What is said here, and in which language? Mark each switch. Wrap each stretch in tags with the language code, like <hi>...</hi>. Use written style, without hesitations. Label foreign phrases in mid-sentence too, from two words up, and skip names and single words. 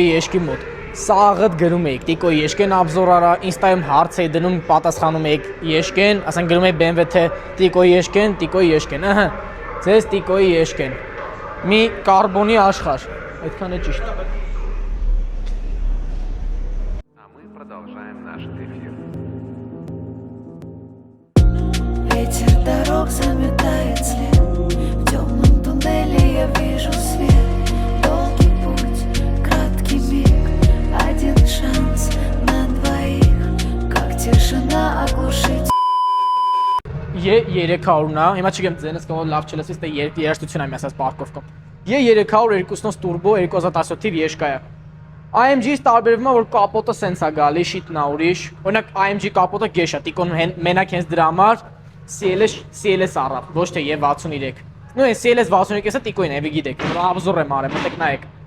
<hy>եշկի մոտ։ Սաղըտ գրում էիք, տիկոյի եշկեն աբզոր արա, ինստայում հարց էի դնում, պատասխանում էիք եշկեն, ասենք գրում էի BMW թե տիկոյի եշկեն, ըհը, ձեզ տիկոյի եշկեն։ Մի կարբոնի աշխարհ, այդքան է ճիշտ։</hy> <ru>А мы продолжаем наш эфир. Ветер дорог заметает след. В темном туннеле я вижу свет. Долгий путь, краткий миг, один шанс на двоих. Как тишина оглушить.</ru> <hy>E300-ն է, հիմա չգիտեմ ձենս կարող լավ չլսես, դե երաժշտություն եմ ասած պարկովկով։ E300 2.9 turbo 2017 թիվ եշկա է։ AMG-ից տարբերվում է, որ կապոտը սենց է գալի, շիտնա ուրիշ։ Օրինակ AMG կապոտը գեշ է, տիկոն մենակ հենց դրա համար CLS առավ, ոչ թե E63։ Նույն CLS 63-ը տիկոին է, գիտեք, որ աբզոր եմ արել, մտեք նայեք։</hy>